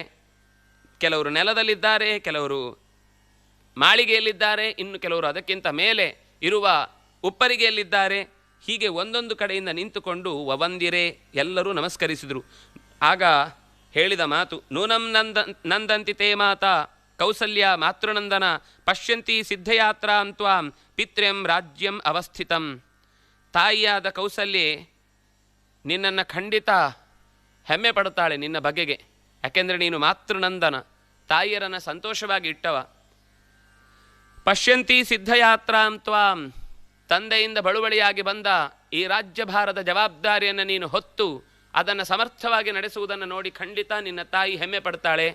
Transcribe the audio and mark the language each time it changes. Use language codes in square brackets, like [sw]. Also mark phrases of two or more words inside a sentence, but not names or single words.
[kn] ಕೆಲವರು ನೆಲದಲ್ಲಿದ್ದಾರೆ, ಕೆಲವರು ಮಾಳಿಗೆಯಲ್ಲಿದ್ದಾರೆ, ಇನ್ನು ಕೆಲವರು ಅದಕ್ಕಿಂತ ಮೇಲೆ ಇರುವ ಉಪ್ಪರಿಗೆಯಲ್ಲಿದ್ದಾರೆ. ಹೀಗೆ ಒಂದೊಂದು ಕಡೆಯಿಂದ ನಿಂತುಕೊಂಡು ವವಂದಿರೆ ಎಲ್ಲರೂ ನಮಸ್ಕರಿಸಿದರು. ಆಗ ಹೇಳಿದ ಮಾತು, [sa] ನೂನಂ ನಂದಂತಿ ತೇ ಮಾತಾ ಕೌಸಲ್ಯ ಮಾತೃನಂದನ ಪಶ್ಯಂತಿ ಸಿದ್ಧಯಾತ್ರಾಂ ತ್ವಾಂ ಪಿತ್ರ್ಯಂ ರಾಜ್ಯಂ ಅವಸ್ಥಿತಂ. [kn] ತಾಯಿಯಾದ ಕೌಸಲ್ಯೆ ನಿನ್ನನ್ನು ಖಂಡಿತ ಹೆಮ್ಮೆ ಪಡುತ್ತಾಳೆ ನಿನ್ನ ಬಗೆಗೆ. ಯಾಕೆಂದರೆ ನೀನು ಮಾತೃನಂದನ, ತಾಯಿಯರನ್ನು ಸಂತೋಷವಾಗಿ ಇಟ್ಟವ. [sa] ಪಶ್ಯಂತಿ ಸಿದ್ಧಯಾತ್ರಾಂ ತ್ವಾಂ, [kn] ತಂದೆಯಿಂದ ಬಳುವಳಿಯಾಗಿ ಬಂದ ಈ ರಾಜ್ಯಭಾರದ ಜವಾಬ್ದಾರಿಯನ್ನು ನೀನು ಹೊತ್ತು ಅದನ್ನು ಸಮರ್ಥವಾಗಿ ನಡೆಸುವುದನ್ನು ನೋಡಿ ಖಂಡಿತ ನಿನ್ನ ತಾಯಿ ಹೆಮ್ಮೆ ಪಡ್ತಾಳೆ.